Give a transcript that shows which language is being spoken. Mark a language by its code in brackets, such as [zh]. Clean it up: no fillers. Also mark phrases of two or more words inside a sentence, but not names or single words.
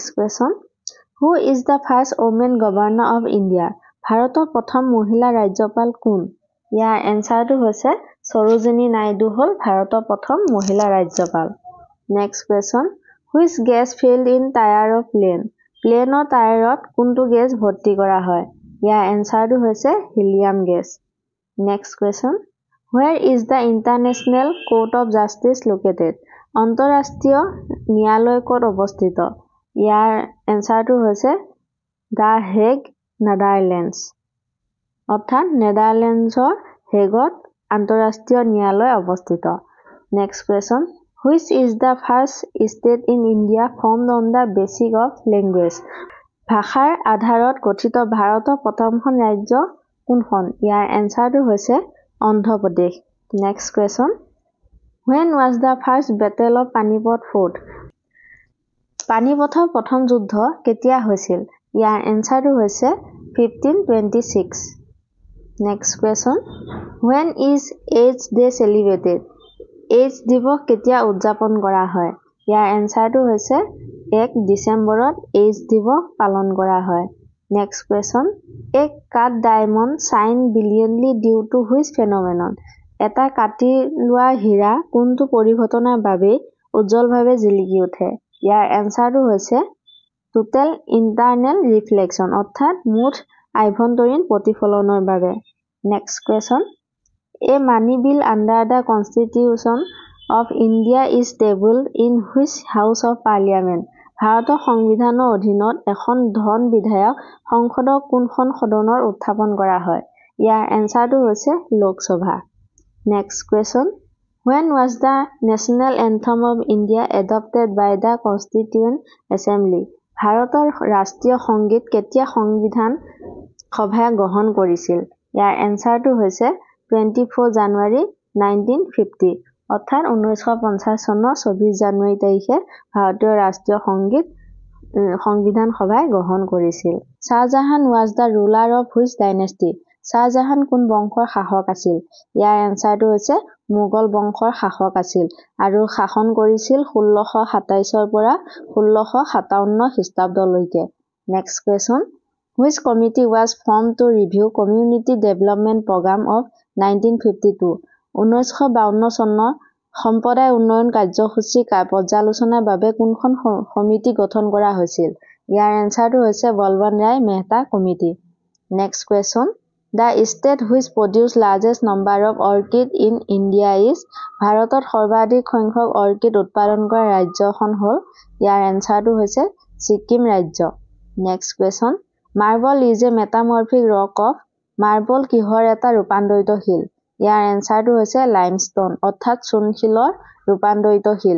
[en] Question who is the first women governor of India [as] ভাৰতৰ প্ৰথম মহিলা ৰাজ্যপাল কোন ইয়াৰ এনচাৰটো হৈছে সৰোজিনী নাইডু হ'ল ভাৰতৰ প্ৰথম মহিলা ৰাজ্যপাল [en] Next question which gas filled in tyre of plane's [as] টায়াৰত কোনটো গেছ ভৰ্তি কৰা হয় ইয়াৰ এনচাৰটো হৈছে হিলিয়াম গেছ [en] Next question Where is the International Court of Justice located? [as] অন্তঃৰাষ্ট্ৰীয় ন্যায়ালয় ক'ত অৱস্থিত? ইয়াৰ এনসাৰটো হৈছে The Hague, Netherlands. অৰ্থাৎ নেদাৰলেণ্ডছৰ হেগত আন্তঃৰাষ্ট্ৰীয় ন্যায়ালয় অৱস্থিত। [en] Next question. Which is the first state in India formed on the basis of language? [as] ভাষাৰ আধাৰত গঠিত ভাৰতৰ প্ৰথমখন ৰাজ্য কোনখন? ইয়াৰ এনসাৰটো হৈছে অন্ধ্ৰ প্ৰদেশ। [en] Next question. When was the first battle of Panipat fought? [as] পানিপথৰ প্ৰথম যুদ্ধ কেতিয়া হৈছিল? ইয়াৰ এনসাৰটো হৈছে 1526। [en] Next question. When is AIDS Day celebrated? [as] AIDS দিৱস কেতিয়া উদযাপন কৰা হয়? ইয়াৰ এনসাৰটো হৈছে 1 ডিচেম্বৰত AIDS দিৱস পালন কৰা হয়। [en] Next question. A cut diamond shine brilliantly due to which phenomenon? [as] এটা কাটি লোৱা হীৰা কোনটো পৰিঘটনাৰ বাবে উজ্জ্বলভাৱে জিলিকি উঠে? ইয়াৰ এনসাৰটো হৈছে [en] total internal reflection [as] অৰ্থাৎ মুঠ আভ্যন্তৰীণ প্ৰতিফলনৰ বাবে। [en] Next question. A money bill under the Constitution of India is tabled in which House of Parliament? [as] ভাৰতৰ সংবিধানৰ অধীনত এখন ধন বিধায়ক সংসদৰ কোনখন সদনৰ উত্থাপন কৰা হয়? ইয়াৰ এনসাৰটো হৈছে লোকসভা। [en] Next question. When was the National Anthem of India adopted by the Constituent Assembly? [as] ভাৰতৰ ৰাষ্ট্ৰীয় সংগীত কেতিয়া সংবিধান সভাই গ্ৰহণ কৰিছিল? ইয়াৰ এনসাৰটো হৈছে 24 জানুৱাৰী 1950 অৰ্থাৎ 1950 চনৰ 24 জানুৱাৰী তাৰিখে ভাৰতীয় ৰাষ্ট্ৰীয় সংবিধান সভাই গ্ৰহণ কৰিছিল। [en] শাহজাহান was the ruler of which dynasty? [as] শাহজাহান কোন বংশৰ শাসক আছিল? ইয়াৰ এনসাৰটো হৈছে মোগল বংশৰ শাসক আছিল আৰু শাসন কৰিছিল 1627 পৰা 1657 খ্ৰীষ্টাব্দলৈকে। [en] Next question. Which committee was formed to review Community Development Program of 1952? [as] 1952 চনৰ সম্প্ৰদায় উন্নয়ন কাৰ্যসূচী পৰ্যালোচনাৰ বাবে কোনখন সমিতি গঠন কৰা হৈছিল? ইয়াৰ এনসাৰটো হৈছে বলৱন্ত ৰায় মেহতা কমিটি। [en] Next question. The state which produce largest number of orchid in India is? [as] ভাৰতত সৰ্বাধিক সংখ্যক অৰ্কিড উৎপাদন কৰা ৰাজ্যখন হ'ল? ইয়াৰ এনসাৰটো হৈছে ছিকিম ৰাজ্য। [en] Next question. Marble is a metamorphic rock of? [as] মাৰ্বল কিহৰ এটা ৰূপান্তৰিত শিল? ইয়াৰ এনসাৰটো হৈছে লাইমষ্টোন অৰ্থাৎ চূণশিলৰ ৰূপান্তৰিত শিল।